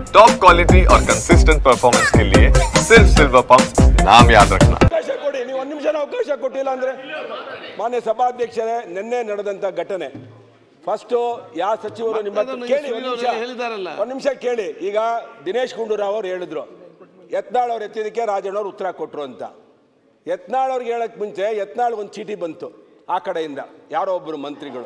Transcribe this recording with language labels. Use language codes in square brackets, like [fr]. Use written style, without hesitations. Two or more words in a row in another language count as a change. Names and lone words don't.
[hi] टॉप क्वालिटी और कंसिस्टेंट परफॉर्मेंस के लिए सिर्फ सिल्वर पंप नाम याद रखना। [kn] ನೀವು ಒಂದು ನಿಮಿಷ ಅವಕಾಶ ಕೊಟ್ಟಿಲ್ಲ ಅಂದ್ರೆ ಮಾನ್ಯ ಸಭಾಧ್ಯಕ್ಷರೇ, ನಿನ್ನೆ ನಡೆದಂತ ಘಟನೆ ಫಸ್ಟ್ ಯಾವ ಸಚಿವರು ನಿಮ್ಮ ಕೇಳಿ ಒಂದು ನಿಮಿಷ ಕೇಳಿ. ಈಗ ದಿನೇಶ್ ಗುಂಡೂರಾವ್ ಅವರು ಹೇಳಿದ್ರು ಯತ್ನಾಳ್ ಅವ್ರು ಎತ್ತಿದಕ್ಕೆ ರಾಜಣ್ಣವ್ರು ಉತ್ತರ ಕೊಟ್ಟರು ಅಂತ. ಯತ್ನಾಳ್ ಅವ್ರಿಗೆ ಹೇಳಕ್ ಮುಂಚೆ ಯತ್ನಾಳ್ ಒಂದು ಚೀಟಿ ಬಂತು ಆ ಕಡೆಯಿಂದ, ಯಾರೋ ಒಬ್ಬರು ಮಂತ್ರಿಗಳು.